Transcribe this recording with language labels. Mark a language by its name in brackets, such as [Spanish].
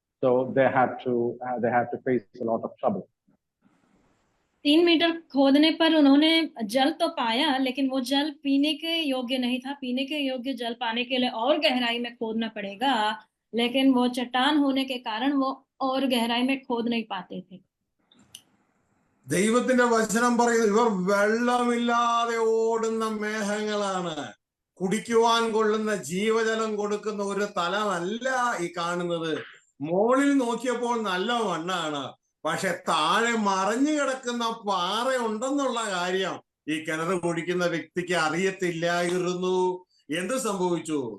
[English] So they had to face a lot of trouble. [Hindi] 3 metre खोदने पर उन्होंने जल तो पाया, लेकिन वो जल पीने के योग्य नहीं था। पीने के योग्य जल पाने के लिए और गहराई में खोदना पड़ेगा, लेकिन वो चट्टान होने के कारण वो और गहराई में खोद नहीं पाते थे। [Malayalam] ദൈവത്തിന്റെ വചനം പറയുന്നത് ഇവർ വെള്ളമില്ലാതെ ഓടുന്ന മേഘങ്ങളാണ്. കുടിക്കുവാൻ കൊള്ളുന്ന ജീവജലം കൊടുക്കുന്ന ഒരു തലമല്ല ഈ കാണുന്നത്. മോളിൽ നോക്കിയപ്പോൾ നല്ല മണ്ണാണ്, പക്ഷെ താഴെ മറഞ്ഞു കിടക്കുന്ന പാറ ഉണ്ടെന്നുള്ള കാര്യം ഈ കിണർ കുടിക്കുന്ന വ്യക്തിക്ക് അറിയത്തില്ലായിരുന്നു. എന്ത് സംഭവിച്ചു?